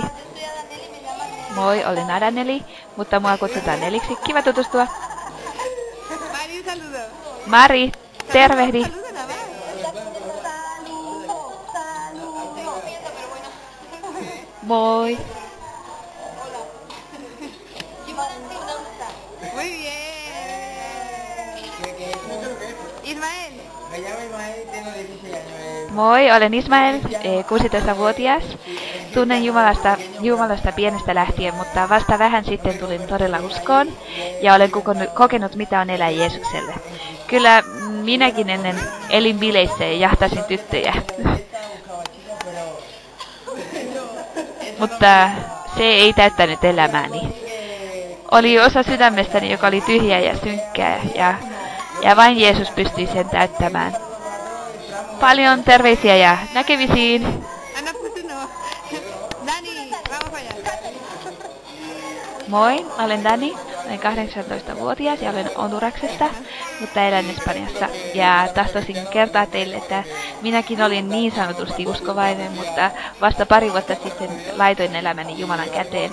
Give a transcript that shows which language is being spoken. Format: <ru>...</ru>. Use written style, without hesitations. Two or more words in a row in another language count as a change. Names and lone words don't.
<fi>Moi, olen Adaneli, mutta mua kutsutaan Neliksi. Kiva tutustua. Mari, tervehdi. Moi.</fi> <es>Muy bien. Ismael. Me llamo Ismael y tengo 16 años.</es> <fi>Moi, olen Ismael, 16-vuotias. Tunnen Jumalasta pienestä lähtien, mutta vasta vähän sitten tulin todella uskoon ja olen kokenut mitä on elää Jeesukselle. Kyllä minäkin ennen elin bileissä ja jahtasin tyttöjä. Mutta se ei täyttänyt elämääni. Oli osa sydämestäni, joka oli tyhjä ja synkkää ja vain Jeesus pystyi sen täyttämään. Paljon terveisiä ja näkemisiin! Annappa sanoa.</fi> <es>Dani, vamos allá.</es> <fi>Moi, olen Dani, olen 18-vuotias ja olen Honduraksesta, mutta elän Espanjassa. Ja tahtoisin kertoa teille, että minäkin olin niin sanotusti uskovainen, mutta vasta pari vuotta sitten laitoin elämäni Jumalan käteen.</fi>